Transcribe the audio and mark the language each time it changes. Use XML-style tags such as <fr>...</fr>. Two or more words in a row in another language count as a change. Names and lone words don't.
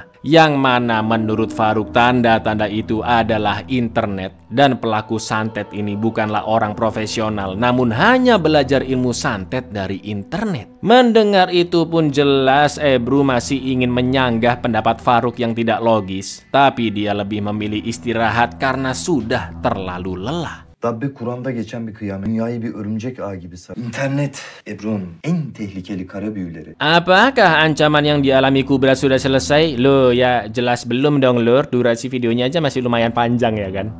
<id>Yang mana menurut Farouk tanda-tanda itu adalah internet dan pelaku santet ini bukanlah orang profesional namun hanya belajar ilmu santet dari internet. Mendengar itu pun jelas Ebru masih ingin menyanggah pendapat Farouk yang tidak logis, tapi dia lebih memilih istirahat karena sudah terlalu lelah.</id> <tr>Dabbe Kur'an'da geçen bir kıyamet. Dünyayı bir örümcek ağ gibi sar. İnternet, Ebru'nun en tehlikeli kara büyüleri.</tr> <id>Apakah ancaman yang dialami Kubra sudah selesai? Loh ya jelas belum dong Lur, durasi videonya aja masih lumayan panjang ya kan.</id>